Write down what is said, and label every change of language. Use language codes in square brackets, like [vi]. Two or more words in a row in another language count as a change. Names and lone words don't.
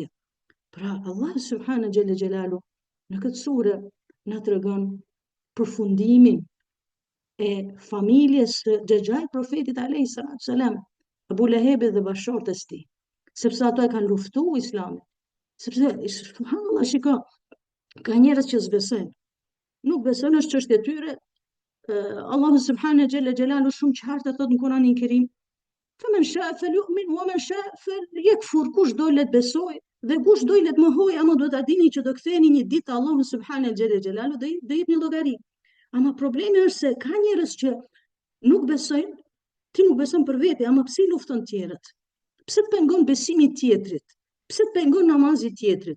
[sq] Pra Allah [ar] سبحانه جل جلاله [sq] në këtë sure na tregon përfundimin e familjes së xhaxhait profetit [ar] عليه الصلاة والسلام, [sq] Abu Lehebit dhe bashortës tij, sepse ato e kanë luftuar Islamin. Sepse subhanallahu, shiko, ka njerëz që s'besojnë. Nuk besojnë, është çështje e tyre. Allahu [ar] سبحانه جل جلاله [sq] shumë qartë thot në Kur'anin Kerim, [ar] فمن شاء فليؤمن ومن شاء فليكفر. [sq] Kush do let besoj dhe kush do let mohoj, ama do ta dini që do ktheheni një ditë Allahu [ar] سبحانه جلاله [sq] do jepni llogari. Ama problemi është se ka njerëz që nuk besojnë, ti nuk beson për vete, ama pse lufton tjerët? Pse të pengon besimi i tjetrit? Pse të pengon namazi i tjetrit?